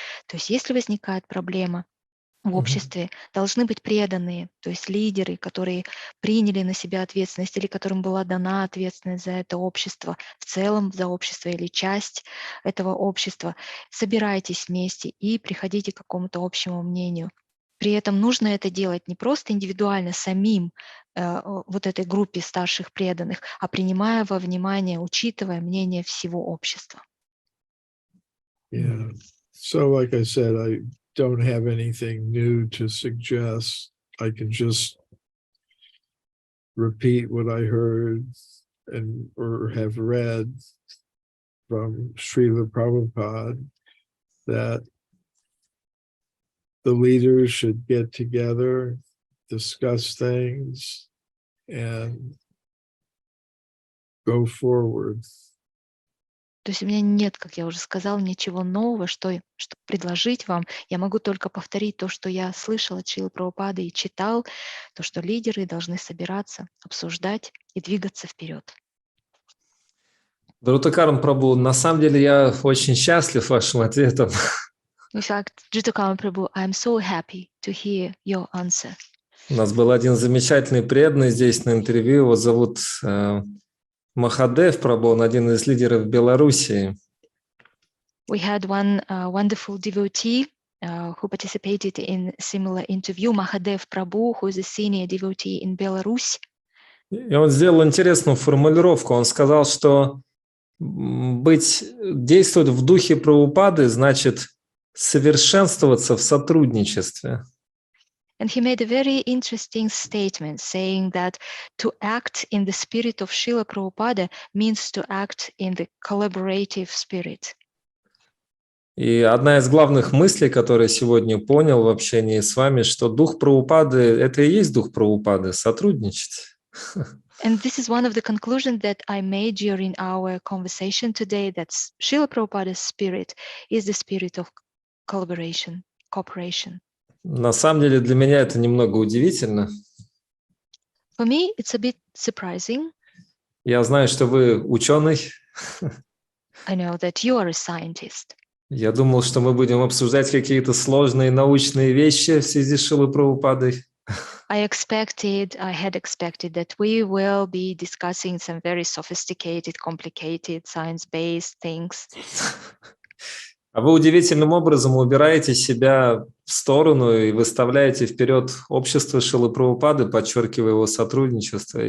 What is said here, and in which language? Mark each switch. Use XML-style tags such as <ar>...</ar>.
<ru>То есть если возникает проблема, в обществе должны быть преданные, то есть лидеры, которые приняли на себя ответственность или которым была дана ответственность за это общество, в целом за общество или часть этого общества. Собирайтесь вместе и приходите к какому-то общему мнению. При этом нужно это делать не просто индивидуально самим вот этой группе старших преданных, а принимая во внимание, учитывая мнение всего общества.</ru> <en>Yeah. So like I said, I don't have anything new to suggest. I can just repeat what I heard or have read from Srila Prabhupada, that the leaders should get together, discuss things, and go forward.</en> <ru>То есть у меня нет, как я уже сказала, ничего нового, что предложить вам. Я могу только повторить то, что я слышал от Шрилы Прабхупады и читал, то, что лидеры должны собираться, обсуждать и двигаться вперед. Друтакарам Прабху, на самом деле я очень счастлив вашим ответом.</ru> <en>In fact, Drutakam Prabhu, I'm so happy to hear your answer.</en> <ru>У нас был один замечательный преданный здесь на интервью, его зовут Махадев Прабху, он один из лидеров Белоруссии.</ru> <en>We had one wonderful devotee who participated in a similar interview, Mahadev Prabhu, who is a senior devotee in Belarus.</en> <ru>И он сделал интересную формулировку. Он сказал, что Действовать в духе Прабхупады значит совершенствоваться в сотрудничестве.</ru> <en>And he made a very interesting statement saying that to act in the spirit of Srila Prabhupada means to act in the collaborative spirit.</en> <ru>И одна из главных мыслей, которую я сегодня понял в общении с вами, что дух Прабхупады – это и есть дух Прабхупады – сотрудничать.</ru> <en>And this is one of the conclusions that I made during our conversation today, that Srila Prabhupada's spirit is the spirit of collaboration, cooperation.</en> <ru>На самом деле для меня это немного удивительно.</ru> <en>For me, it's a bit surprising.</en> <ru>Я знаю, что вы ученый.</ru> <en>I know that you are a scientist.</en> <ru>Я думал, что мы будем обсуждать какие-то сложные научные вещи в связи с Шрилой Прабхупадой.</ru> <en>I had expected that we will be discussing some very sophisticated, complicated, science-based things.</en> <ru>А вы удивительным образом убираете себя в сторону и выставляете вперед общество Шрилы Прабхупады, подчеркивая его сотрудничество.</ru>